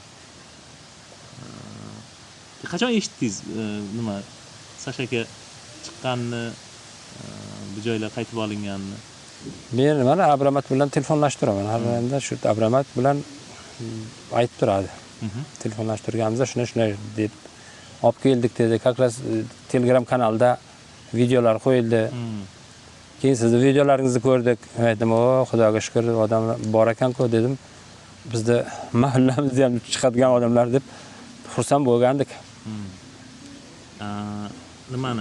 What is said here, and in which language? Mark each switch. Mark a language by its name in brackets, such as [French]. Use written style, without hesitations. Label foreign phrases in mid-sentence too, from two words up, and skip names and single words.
[Uzbek] Qachon eshitdingiz nima Sashaka chiqqanini, bu joylar qaytib olinganini? Men mana Abramat bilan telefonlashtiraman. Har kunda shu Abramat bilan aytib turadi. Telefonlashtirganimizda shunday deb olib keldik dedi. [Russian] Как раз [Uzbek] Telegram kanalda videolar qo'yildi. Keyin sizni videolaringizni ko'rdik. Aytdim, "O, Xudoga shukr, odamlar bor ekan-ku" dedim. Bizda mahallamizda ham chiqadigan odamlar deb xursand bo'lgandik. Nimani?